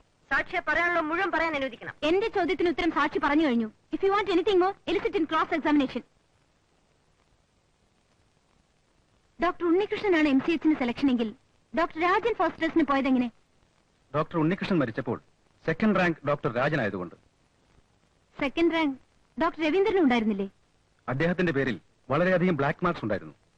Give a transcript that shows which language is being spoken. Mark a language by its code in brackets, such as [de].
[ml] സാക്ഷിയെ പറയാനുള്ള മുഴുവൻ പറയാൻ അനുവദിക്കണം. എന്റെ ചോദ്യത്തിന് ഉത്തരം സാക്ഷി പറഞ്ഞു കഴിഞ്ഞു. [en] If you want anything more, elicit in cross examination. [ml] Doctor ഉണ്ണികൃഷ്ണനാണ് MCHന് selection എങ്കിൽ ഡോക്ടർ രാജൻ ഫസ്റ്റ് ടെസ്റ്റിന് പോയതെങ്ങനെ? ഡോക്ടർ ഉണ്ണികൃഷ്ണൻ മരിച്ചപ്പോൾ സെക്കൻഡ് റാങ്ക് ഡോക്ടർ രാജൻ ആയതുകൊണ്ട്. സെക്കൻഡ് റാങ്ക് ഡോക്ടർ രവീന്ദ്രനും ഉണ്ടായിരുന്നില്ലേ? അദ്ദേഹത്തിന്റെ പേരിൽ വളരെയധികം ബ്ലാക്ക് മാർക്സ് ഉണ്ടായിരുന്നു.